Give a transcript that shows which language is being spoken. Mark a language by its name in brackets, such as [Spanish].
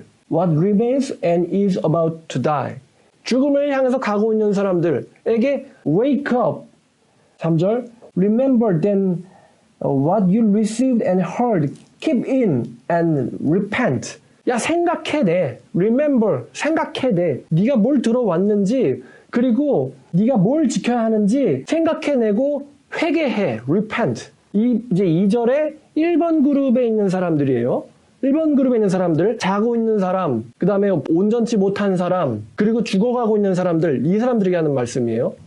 [English] What remains and is about to die. [Korean] 죽음을 향해서 가고 있는 사람들에게 [English] wake up. 3절 Remember then what you received and heard. Keep in and repent. [Korean] 야, 생각해내. Remember, 생각해내. 네가 뭘 들어왔는지 그리고 네가 뭘 지켜야 하는지 생각해내고 회개해. [English] Repent. [Korean] 이제 2절에 1번 그룹에 있는 사람들이에요. 1번 그룹에 있는 사람들, 자고 있는 사람, 그 다음에 온전치 못한 사람, 그리고 죽어가고 있는 사람들, 이 사람들에게 하는 말씀이에요.